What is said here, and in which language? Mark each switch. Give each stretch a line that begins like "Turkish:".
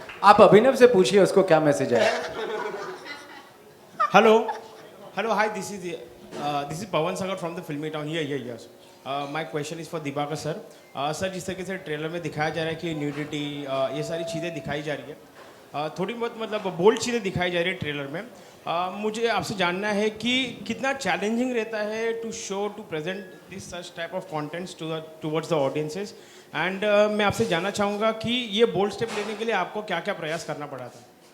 Hindi: आप अभिनव से पूछिए उसको क्या मैसेज आया।
English: Hello, hi, this is Pawan Sagar from the Filmy Town. Yes. My question is for Dibakar sir.
Hindi: Sir, जिस तरीके से ट्रेलर में दिखाया जा रहा है कि न्यूडिटी ये सारी चीज़ें दिखाई जा रही है, थोड़ी बहुत मतलब बोल्ड चीज़ें दिखाई जा रही है ट्रेलर में। मुझे आपसे जानना है कि कितना चैलेंजिंग रहता है
English: to present this such type of contents towards the audiences, and
Hindi: मैं आपसे जानना चाहूँगा कि ये बोल्ड स्टेप लेने के लिए आपको क्या क्या प्रयास करना पड़ा था।